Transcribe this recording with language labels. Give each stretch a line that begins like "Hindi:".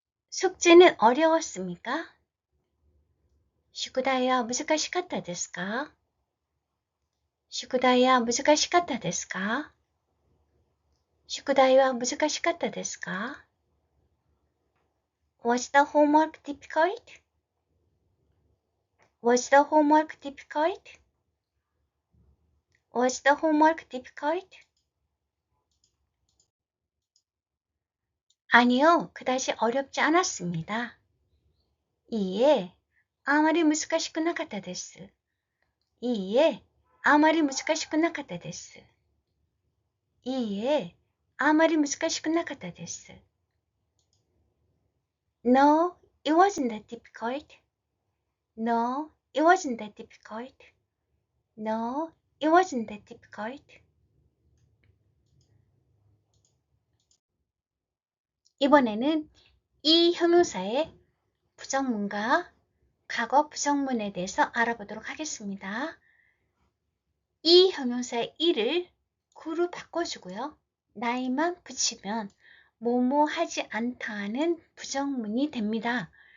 Korean: 숙제는 어려웠습니까?
Japanese: 宿題は難しかったですか?宿題は難しかったですか? 宿題は難しかったですか?
English: Was the homework difficult? Was the homework difficult? Was the homework difficult?
Korean: 아니요, 그다지 어렵지 않았습니다.
Japanese: 이에あまり難しくなかったです。いいえ、あまり難しくなかったです。いいえ、あまり難しくなかったです。
English: No, it wasn't that difficult. No, it wasn't that difficult. No, it wasn't that difficult.
Korean: 이번에는 이 형용사의 부정문과 과거 부정문에 대해서 알아보도록 하겠습니다. 이 형용사의 이를 구로 바꿔주고요. 나이만 붙이면 뭐뭐 하지 않다는 부정문이 됩니다.